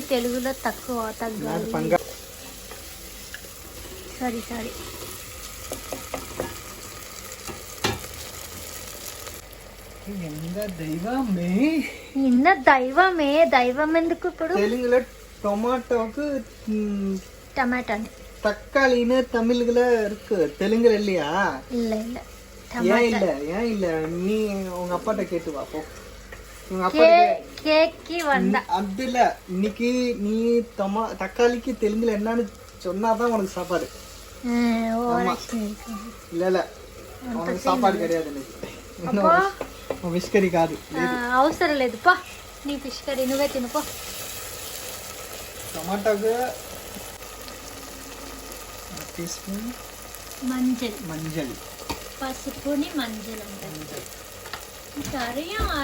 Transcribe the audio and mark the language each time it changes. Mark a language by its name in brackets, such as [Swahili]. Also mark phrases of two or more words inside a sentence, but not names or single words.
[Telugu] తెలుగులో తక్కువ, తగ్గాలి. సరే సరే. దైవమే. దైవం ఎందుకు ఇప్పుడు? తెలుగులో టొమాటోக்கு టమాటా [Tamil] தக்காளின்னு தமிழ்ல இருக்கு, தெலுங்குல இல்லையா? இல்ல இல்ல. ஏன் இல்ல நீ உங்க அப்பாட்ட கேட்டு வா போ. உங்க அப்பா கேக்கி வந்தா அது இல்ல, இன்னைக்கு நீ தக்காளிக்கு தெலுங்குல என்னன்னு சொன்னாதான் உனக்கு சாப்பாடு. இல்ல இல்ல, உனக்கு சாப்பாடு கிடையாது இன்னைக்கு. [Telugu] ఫిష్ కర్రీ కాదు, అవసరం లేదు. పా నీ ఫిష్ కర్రీ నువ్వే తినుకో. టమాటాకు టీస్పూన్ మంజల్, పసుపుని మంజల్ అంటారు. అరయం